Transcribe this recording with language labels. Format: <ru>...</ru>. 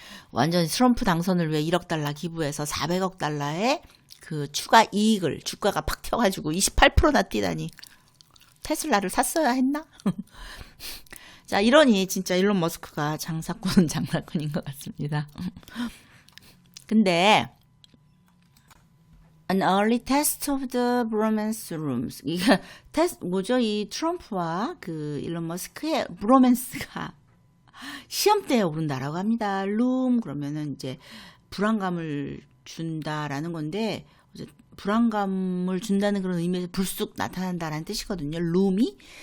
<ko>완전히 트럼프 당선을 위해 1억 달러 기부해서 400억 달러의 그 추가 이익을 주가가 팍 튀어가지고 28%나 뛰다니 테슬라를 샀어야 했나? 자, 이러니 진짜 일론 머스크가 장사꾼은 장사꾼인 것 같습니다. 근데</ko> <en>An early test of the bromance rooms.</en> <ko>이게 뭐죠? 이 트럼프와 그 일론 머스크의 브로맨스가 시험대에 오른다라고 합니다. 룸 그러면은 이제 불안감을 준다라는 건데 불안감을 준다는 그런 의미에서 불쑥 나타난다라는 뜻이거든요. 룸이.</ko>